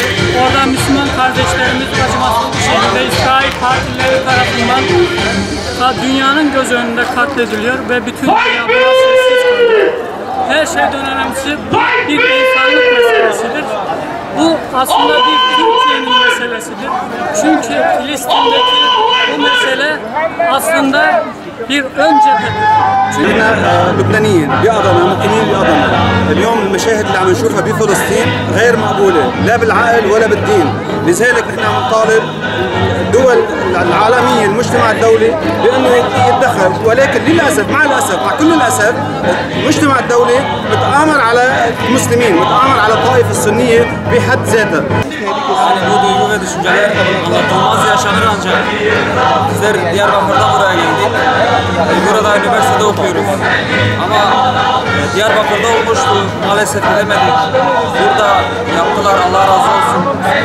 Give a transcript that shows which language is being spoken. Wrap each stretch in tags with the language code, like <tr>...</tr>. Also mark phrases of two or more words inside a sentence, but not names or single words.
<tr>Orada Müslüman kardeşlerimiz acımasız bir şekilde İsrail partileri tarafından dünyanın göz önünde katlediliyor ve bütün dünya buna sessiz kalıyor. Her şeyden önemlisi bir insanlık meselesidir. Bu aslında bir Türkiye'nin meselesidir. Çünkü Filistin'deki bu mesele aslında bir öncedir.</tr> <ar>احنا لبنانيين بأضنا مقيمين بأضنا، اليوم المشاهد اللي عم نشوفها بفلسطين غير مقبولة لا بالعقل ولا بالدين، لذلك نحن عم نطالب الدول العالمية المجتمع الدولي بأنه يتدخل، ولكن للأسف مع الأسف مع كل الأسف المجتمع الدولي متآمر على المسلمين، متآمر على الطائفة السنية بحد ذاتها.</ar> <tr>Yani bu duygu ve düşünceler anlatılmaz yaşanır ancak bizler Diyarbakır'dan buraya geldik. Burada üniversitede okuyoruz. Ama Diyarbakır'da olmuştu. Maalesef gidemedik. Burada yaptılar. Allah razı olsun.</tr>